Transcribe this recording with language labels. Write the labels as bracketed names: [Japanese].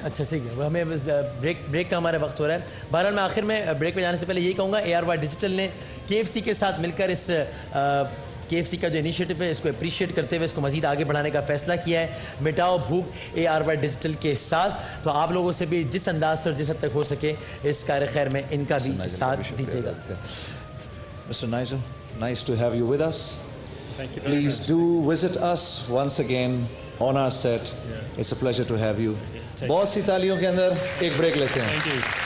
[Urdu] اچھا ٹھیک ہے, ہمیں بریک کا ہمارا وقت ہو رہا ہے. بہرحال میں آخر میں بریک پہ جانے سے پہلے یہی کہوں گا, اے آر وائی ڈیجیٹل نے کے ایف سی کے ساتھ مل کر اس کے ایف سی کا جو انیشیٹو ہے اس کو اپریشیٹ کرتے ہوئے اس کو مزید آگے بڑھانے کا فیصلہ کیا ہے. مٹاؤ بھوک اے آر وائی ڈیجیٹل کے ساتھ. تو آپ لوگوں سے بھی جس انداز سے اور جس حد تک ہو سکے اس کار خیر میں ان کا بھی ساتھ دیجیے گا. [English] Mr. Nigel, nice to have you with us. Thank you. Please do visit us once again on our set. It's a pleasure to have you. [Urdu] بہت سی تالیوں کے اندر ایک بریک لیتے ہیں. [English] Thank you.